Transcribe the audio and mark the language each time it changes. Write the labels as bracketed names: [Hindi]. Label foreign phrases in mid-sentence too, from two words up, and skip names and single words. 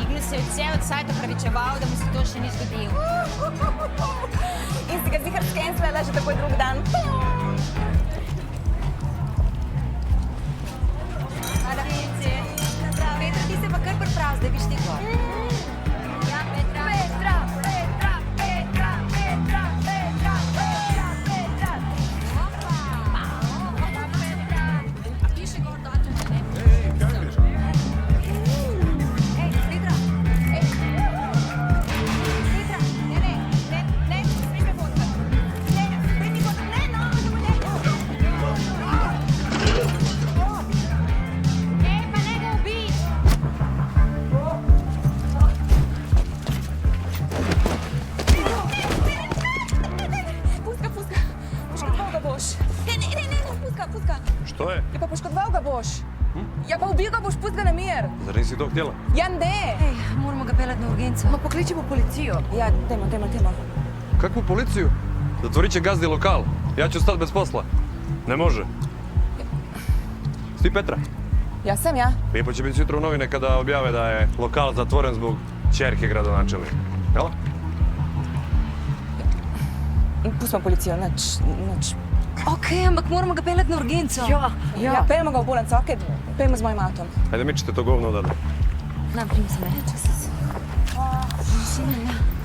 [Slovenian] se je cel cajt opravičeval, da mu se to še ni zgodilo. In si ga zihar skenslala že takoj drug dan. Hvala, Vinci. Petra, ti se pa kar priprav, zdaj biš ti gor. Ja, Petra. Petra, Petra, Petra, Petra, Petra, Petra, Petra. Opa, Petra. A piše gor datum, ne? Petra, ne, smeš me fotkati. Ne, pred mi fotkati, ne, no, da bo ne. Pa ne ga ubij. Puska. Poškodoval ga boš. Ne, puska. [Croatian] Što je? [Slovenian] Ja, pa poškodoval ga boš. Ja, pa ubil ga boš, pust ga na mir. [Croatian] Zar nisi to htjela? [Slovenian] Ja, ne. Ej, moramo ga peljati na urgenco. Ma pokličimo policijo. Ja, dajmo. [Croatian] Kakvu policiju? Zatvorit će gazdi lokal. Ja ću stati bez posla. Ne može. Sti Petra? Ja sam ja. Lijepo će biti sutra u novine kada objave da je lokal zatvoren zbog ćerke gradonačelnika. Jel? [Slovenian] Pustimo policijo, nič. Okej, ampak moramo ga peljati na urgenco. Ja, peljemo ga v bolnico, okej, peljemo z mojim avtom. [Croatian] Ajde, mičite to govno odavde. Naprim se me. Sine, ja.